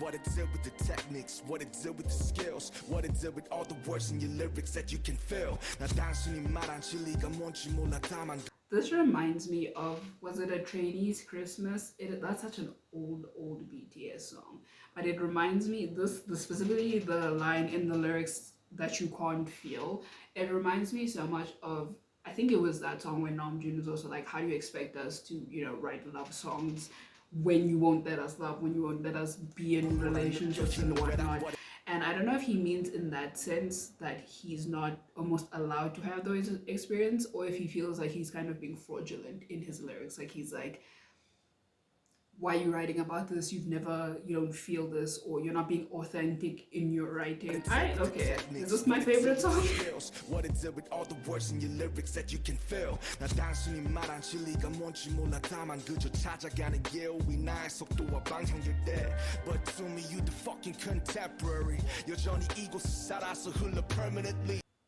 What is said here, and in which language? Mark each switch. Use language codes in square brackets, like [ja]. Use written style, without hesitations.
[en] What it did with the techniques, what it did with the skills, what it did with all the words in your lyrics that you can feel. [ko] 나 단순히 말한 진리가 뭔지 몰라 다만. [en] This reminds me of, was it a Trainee's Christmas? That's such an old BTS song, but it reminds me, specifically the line in the lyrics that you can't feel, it reminds me so much of, I think it was that song when Namjoon was also like, how do you expect us to, write love songs when you won't let us love, when you won't let us be in relationships and whatnot. And I don't know if he means in that sense that he's not almost allowed to have those experience, or if he feels like he's kind of being fraudulent in his lyrics. Like, he's like, why are you writing about this? You don't feel this, or you're not being authentic in your writing. Okay, is this my favorite song? What it did with all the words in your lyrics that you can feel. [ko] 나 단순히 말한 진리가 뭔지 몰라 다만 그저 찾아가는 길 위 나의 속도와 방향일 때. [en] But to me you the fucking contemporary. [ko] 여전히 이곳에 살아서 흘러 permanently.